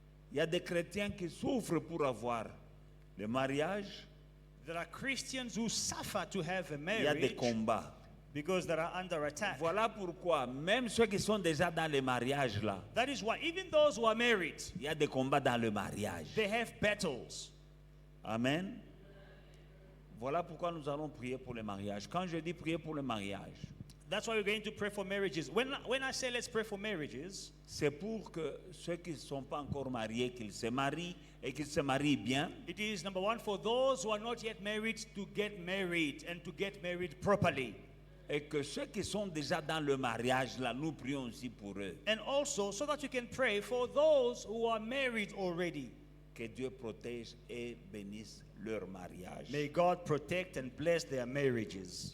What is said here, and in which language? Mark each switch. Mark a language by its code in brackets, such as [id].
[fr] il y a des chrétiens qui souffrent pour avoir le mariage, [en] there are Christians who suffer to have a [fr] il y a des [en] marriage [fr] combats. [en] because they are under attack. [fr] Voilà pourquoi même ceux qui sont déjà dans le mariage là, [en] That is why even those who are married, [fr] il y a des combats dans le mariage. [en] they have battles. Amen. [fr] Voilà pourquoi nous allons prier pour le mariage. Quand je dis prier pour le mariage, [en] That's why we're going to pray for marriages. When I say let's pray for marriages, [fr] c'est pour que ceux qui ne sont pas encore mariés, qu'ils se marient et qu'ils se marient bien. [en] it is number one for those who are not yet married to get married and to get married properly. [fr] Et que ceux qui sont déjà dans le mariage, là, nous prions aussi pour eux. [en] And also so that you can pray for those who are married already. [fr] Que Dieu protège et bénisse leur mariage. [en] May God protect and bless their marriages.